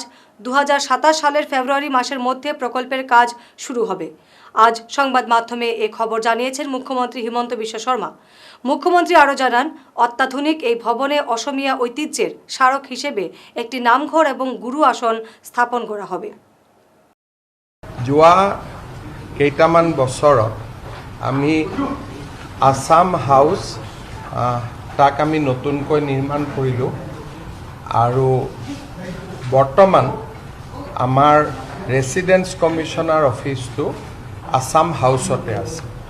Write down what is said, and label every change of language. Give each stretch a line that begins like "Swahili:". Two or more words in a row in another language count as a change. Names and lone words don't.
Bangla: 2027 সালের ফেব্রুয়ারি মাসের মধ্যে প্রকল্পের কাজ শুরু হবে। আজ সংবাদ মাধ্যমে এ খবর জানিয়েছেন মুখ্যমন্ত্রী হিমন্ত বিশ্ব শর্মা। মুখ্যমন্ত্রী আরও জানান, অত্যাধুনিক এই ভবনে অসমীয়া ঐতিহ্যের স্মারক হিসেবে একটি নামঘর এবং গুরু আসন স্থাপন করা হবে।
Assamese: যোৱা কেইটামান বছৰত আমি আসাম হাউচ তাক আমি নতুনকৈ নিৰ্মাণ কৰিলোঁ আৰু বৰ্তমান আমাৰ
English: Residence Commissioner
Assamese: অফিচটো আসাম হাউচতে আছে।